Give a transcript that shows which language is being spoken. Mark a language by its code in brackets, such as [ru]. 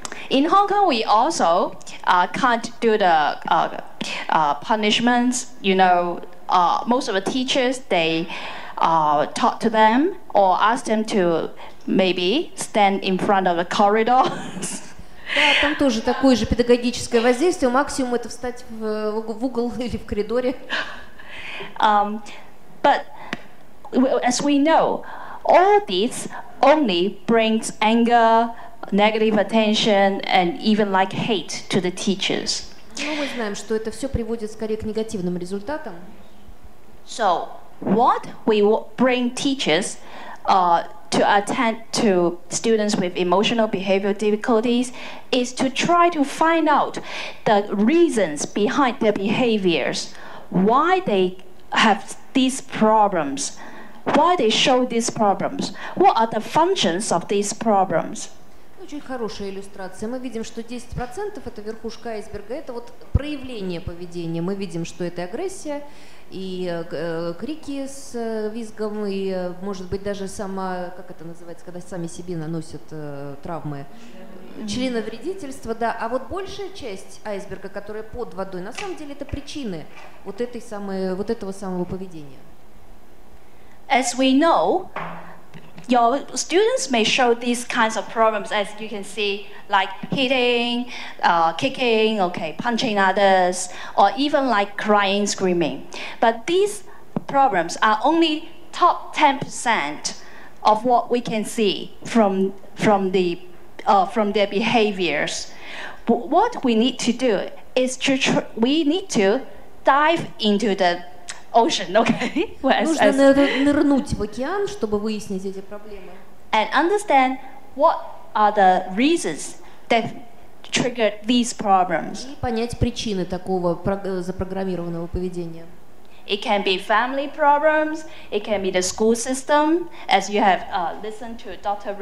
[en] In Hong Kong, we also can't do the punishments. You know, most of the teachers, they talk to them or ask them to maybe stand in front of the corridor. [ru] Да, там тоже такое же педагогическое воздействие. Максимум это встать в угол или в коридоре. [en] But as we know, all this only brings anger, negative attention, and even like hate to the teachers. [ru] Но мы знаем, что это все приводит скорее к негативным результатам. [en] So, what we bring teachers to attend to students with emotional behavioral difficulties is to try to find out the reasons behind their behaviors, why they have these problems, why they show these problems, what are the functions of these problems. [ru] Очень хорошая иллюстрация. Мы видим, что 10% это верхушка айсберга, это вот проявление поведения. Мы видим, что это агрессия, и крики с визгом, и, может быть, даже сама, как это называется, когда сами себе наносят травмы, членовредительство, да. А вот большая часть айсберга, которая под водой, на самом деле это причины вот этого самого поведения. [en] As we know, your students may show these kinds of problems, as you can see, like hitting, kicking, okay, punching others, or even like crying, screaming. But these problems are only top 10% of what we can see from their behaviors. What we need to do is we need to dive into the ocean, okay? [ru] Нужно нырнуть в океан, чтобы выяснить эти проблемы. [en] And understand what are the reasons that triggered these problems. [ru] И понять причины такого запрограммированного поведения. [en] It can be family problems, it can be the school system, as you have listened to Dr.